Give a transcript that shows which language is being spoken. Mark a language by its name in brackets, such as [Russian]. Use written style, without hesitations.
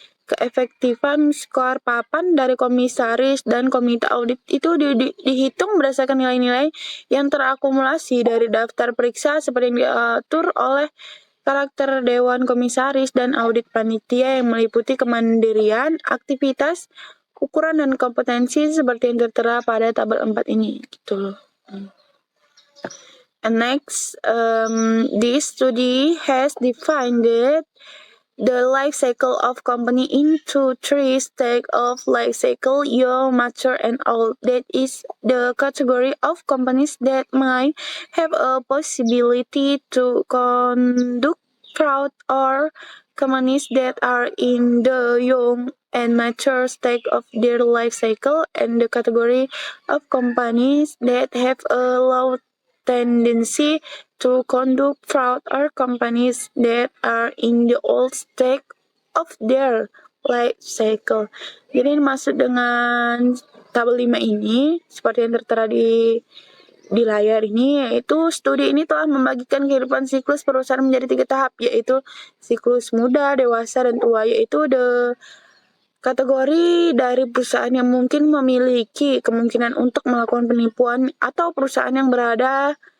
[Indonesian] keefektifan skor papan dari komisaris dan komite audit itu dihitung berdasarkan nilai-nilai yang terakumulasi dari daftar periksa seperti yang diatur oleh karakter dewan komisaris dan audit panitia yang meliputi kemandirian, aktivitas, ukuran, dan kompetensi seperti yang tertera pada tabel 4 ini gitu loh. [English] And next, this study has defined that the life cycle of company into 3 stages of life cycle: young, mature, and old. That is the category of companies that might have a possibility to conduct fraud, or companies that are in the young and mature stage of their life cycle, and the category of companies that have a low tendency to conduct fraud, or companies that are in the old stage of their life cycle. [Indonesian] Jadi maksud dengan tabel 5 ini seperti yang tertera di layar ini, yaitu studi ini telah membagikan kehidupan siklus perusahaan menjadi 3 tahap, yaitu siklus muda, dewasa, dan tua, yaitu kategori dari perusahaan yang mungkin memiliki kemungkinan untuk melakukan penipuan atau perusahaan yang berada